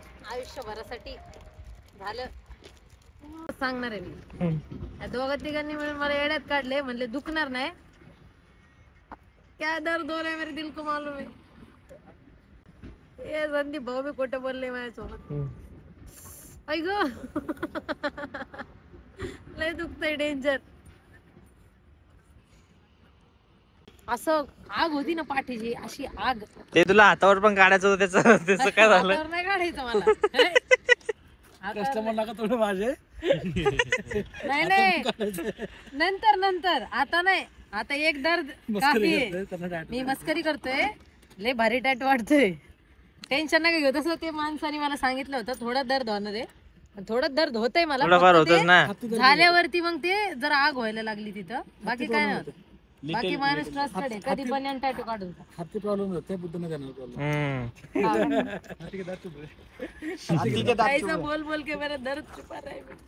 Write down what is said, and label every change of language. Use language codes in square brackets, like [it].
[mr] आयुष्यभरासाठी झालं सांगणार आहे मी. या दोघा तिघांनी मिळून मला येड्यात काढले. म्हणले दुखणार नाही. [hi] क्या दर्द हो रहा है मेरे दिल को मालूम है. [mr] ये संदीप भाऊ भी खोटं बोलले माझ्यासोबत. ऐक लय दुखतंय डेंजर. असं आग होती ना पाठीची अशी आग. ते तुला हातावर पण काढायचं होतं त्याचं काय झालं हातावर नाही काढायचं मला. कस्टमर नका थोडं माझे नाही नाही नंतर नंतर आता नाही. आता एक दर्द काफी आहे. मी मस्करी करतोय. लय भारी टॅटू वाटतोय. टेन्शन नका घेऊ. तसं ते माणसाने मला सांगितलं होतं थोडं दर्द होणार आहे. थोडं दर्द होतंय मला. झाल्यावरती मग ते जरा आग व्हायला लागली तिथं. बाकी काय नाही. बाकी माणूस ट्रस्टेड आहे. कधी पण टॅटू काढून हाती प्रॉब्लेम होते बुद्ध नाही [hi] बोल बोल के मेरा दर्द छुपा रहा है.